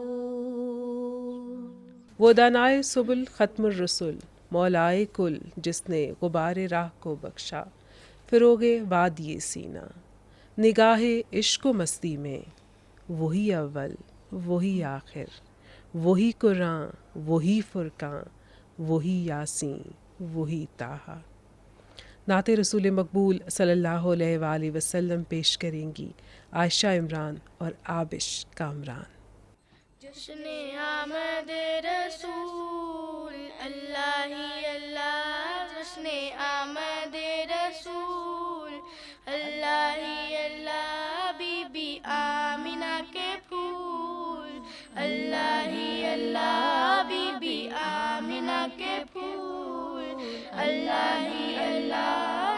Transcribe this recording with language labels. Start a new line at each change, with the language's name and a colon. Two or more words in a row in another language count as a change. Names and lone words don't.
Urdu: وہ دانائے سبل ختم الرسل، مولائے کل جس نے غبار راہ کو بخشا، فروغ وادی سینہ، نگاہ عشق و مستی میں، وہی اول وہی آخر، وہی قرآن وہی فرقان، وہی یاسین وہی طٰہٰ۔ نعت رسول مقبول صلی اللہ علیہ وآلہ وسلم پیش کریں گی عائشہ عمران اور آبش کامران۔ جشن آمد رسول اللہ ہی اللہ، جشن آمد رسول اللہ ہی اللہ، بی بی آمنہ کے پھول اللہ ہی اللہ، بی بی آمنہ کے پھول اللہ ہی اللہ۔